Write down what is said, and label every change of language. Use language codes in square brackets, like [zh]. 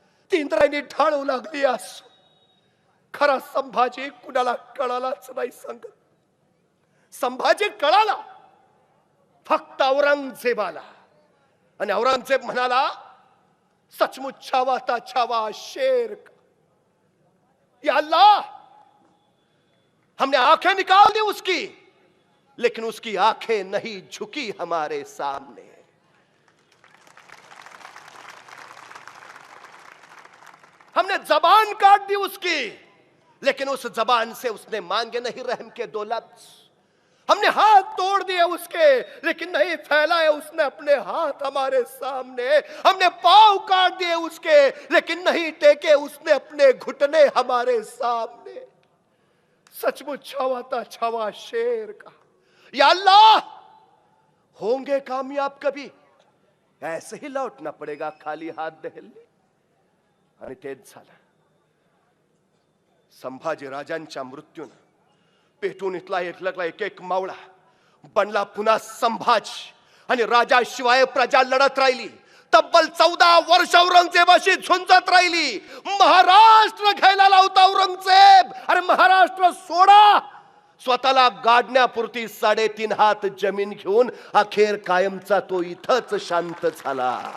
[mr] ती इंद्रायणी ढाळू लागली. असो खरा संभाजी कुणाला कळालाच नाही सांगत. संभाजी कळाला फक्त औरंगजेबाला. आणि औरंगजेब म्हणाला [hi] सचमुच छावा था छावा शेर का. या अल्लाह, हमने आंखें निकाल दी उसकी, लेकिन उसकी आंखें नहीं झुकी हमारे सामने. हमने जबान काट दी उसकी, लेकिन उस जबान से उसने मांगे नहीं रहम के 2 लफ्ज. हमने हाथ तोड़ दिए उसके, लेकिन नहीं फैलाए उसने अपने हाथ हमारे सामने. हमने पांव काट दिए उसके, लेकिन नहीं टेके उसने अपने घुटने हमारे सामने. सचमुच छावा था छावा शेर का. या अल्लाह, होंगे कामयाब कभी, ऐसे ही लौटना पड़ेगा खाली हाथ दहलने. [mr] आणि तेच झालं. संभाजी राजांच्या मृत्यूने पेटून इथला एकलकला एक एक मावळा बनला पुन्हा संभाजी. आणि राजाशिवाय प्रजा लढत राहिली. तब्बल 14 वर्ष औरंगजेबाशी झुंजत राहिली. महाराष्ट्र घ्यायला लावता औरंगजेब. अरे महाराष्ट्र सोडा, स्वतःला गाडण्यापुरती 3.5 हात जमीन घेऊन अखेर कायमचा तो इथंच शांत झाला.